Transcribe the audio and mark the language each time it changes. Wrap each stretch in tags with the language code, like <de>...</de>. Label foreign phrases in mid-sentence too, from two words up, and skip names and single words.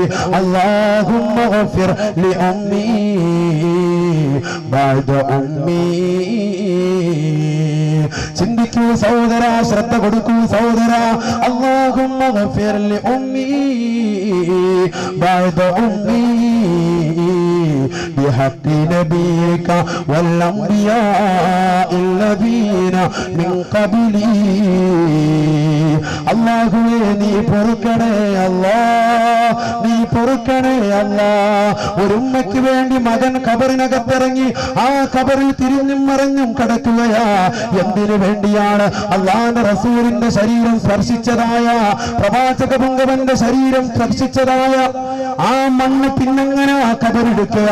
<ar>اللهم اغفر لي أمي بعد أمي.</ar> <ml>ചിന്തിക്കൂ സഹോദര, ശ്രദ്ധ കൊടുക്കൂ സഹോദര.</ml> <ar>اللهم اغفر لي أمي بعد أمي بحق نبيك والأنبياء الذين من قبلي.</ar> <ml>അല്ലാഹുവേ, നീ പൊറുക്കണേ അല്ലാ, നീ പൊറുക്കണേ അല്ലാ. ഒരു ഉമ്മയ്ക്ക് വേണ്ടി മകൻ ഖബറിനകത്തിറങ്ങി ആ ഖബറിൽ തിരിഞ്ഞും മറിഞ്ഞും കിടക്കുകയാ. എന്തിനു വേണ്ടിയാണ്? അല്ലാഹുവിന്റെ റസൂലിന്റെ ശരീരം സ്പർശിച്ചതായ, പ്രവാചക പുങ്കവന്റെ ശരീരം സ്പർശിച്ചതായ ആ മണ്ണ് പിന്നെങ്ങനെ ആ ഖബറെടുക്കുക?</ml>